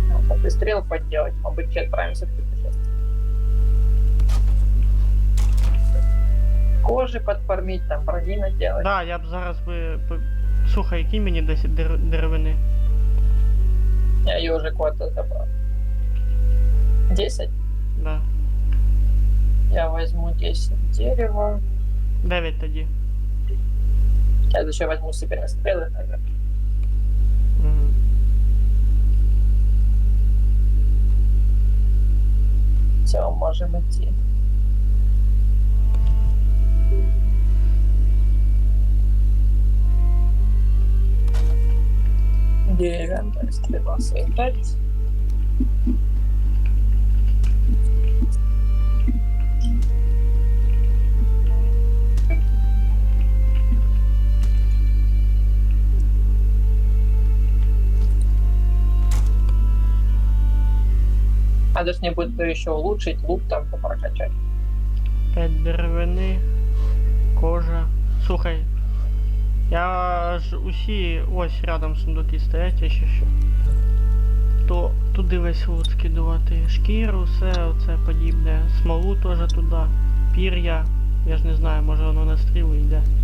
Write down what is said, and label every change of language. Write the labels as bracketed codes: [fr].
[ru] огнестрел подделать, может быть, отправимся в путешествие. Кожи подформить, там брони наделать. [uk] Да, я б зараз би. Слухай, який мені 10 деревини? [ru] Я ее уже куда-то забрал. 10? Да. Я возьму 10 дерева. [uk] 9 тоді. [ru] Я еще возьму себе стрелы, наверное. Угу. Все, можем идти. Деревянная стрела создать. Надо ж не будет еще улучшить лук там прокачать. [uk] 5 деревини. Кожа. Слухай. Я ж усі ось рядом сундуки стоять, я ще що. То туди весь лут скидувати. Шкіру, все оце подібне. Смолу теж туди. Пір'я. Я ж не знаю, може воно на стріли йде.